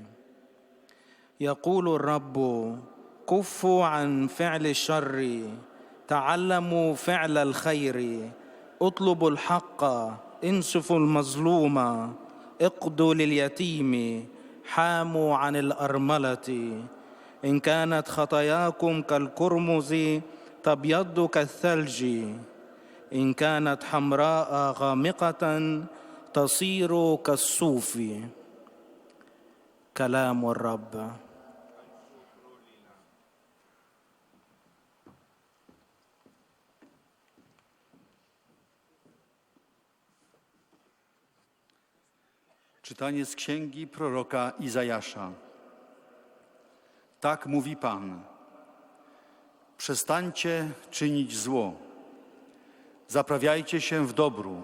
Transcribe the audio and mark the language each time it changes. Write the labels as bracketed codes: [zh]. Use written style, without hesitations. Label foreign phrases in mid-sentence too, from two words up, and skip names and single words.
[ar] يقول الرب: كفوا عن فعل الشر، تعلموا فعل الخير، اطلبوا الحق، انصفوا المظلوم، اقضوا لليتيم، حاموا عن الأرملة. إن كانت خطاياكم كالقرمز تبيض كالثلج، إن كانت حمراء غامقة تصير كالصوف. كلام الرب. [pl] Czytanie z księgi proroka Izajasza. Tak mówi Pan: przestańcie czynić zło, Zaprawiajcie się w dobru.